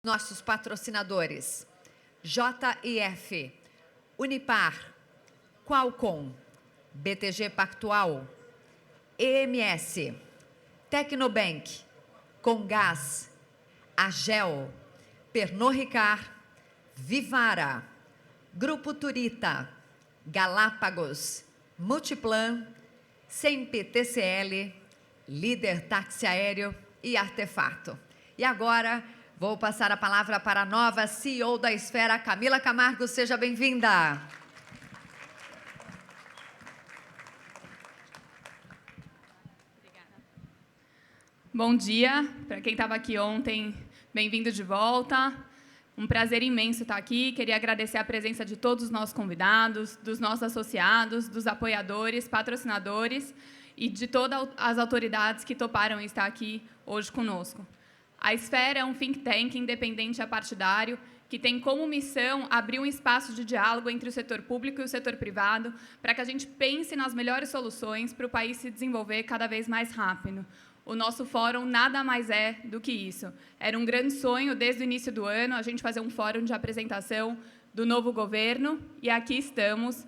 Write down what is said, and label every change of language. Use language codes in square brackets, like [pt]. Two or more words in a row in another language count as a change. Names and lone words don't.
[pt] nossos patrocinadores: JIF, Unipar, Qualcomm, BTG Pactual, EMS, Tecnobank, Comgás, Agel, Pernod Ricard, Vivara, Grupo Turita, Galápagos, Multiplan, Sempre TCL, Líder Táxi Aéreo e Artefato. E agora vou passar a palavra para a nova CEO da Esfera, Camila Camargo. Seja bem-vinda. Bom dia, para quem estava aqui ontem, bem-vindo de volta. Um prazer imenso estar aqui. Queria agradecer a presença de todos os nossos convidados, dos nossos associados, dos apoiadores, patrocinadores e de todas as autoridades que toparam estar aqui hoje conosco. A Esfera é um [en] think tank [pt] independente apartidário que tem como missão abrir um espaço de diálogo entre o setor público e o setor privado para que a gente pense nas melhores soluções para o país se desenvolver cada vez mais rápido. O nosso fórum nada mais é do que isso. Era um grande sonho, desde o início do ano, a gente fazer um fórum de apresentação do novo governo, e aqui estamos.